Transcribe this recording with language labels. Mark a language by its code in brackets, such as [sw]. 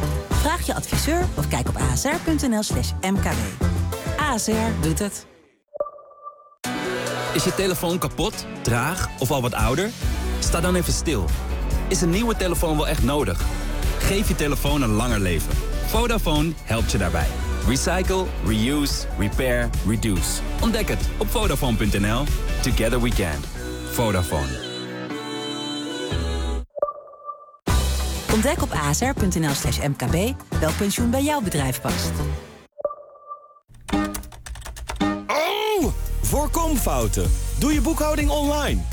[nl] Vraag je adviseur of kijk op asr.nl/mkb. ASR doet het. Is je telefoon kapot, traag of al wat ouder? Sta dan even stil. Is een nieuwe telefoon wel echt nodig? Geef je telefoon een langer leven. Vodafone helpt je daarbij. [en] Recycle, reuse, repair, reduce. [nl] Ontdek het op Vodafone.nl. [en] Together we can. Vodafone. [nl] Ontdek op asr.nl/mkb welk pensioen bij jouw bedrijf past. Oh, voorkom fouten. Doe je boekhouding online.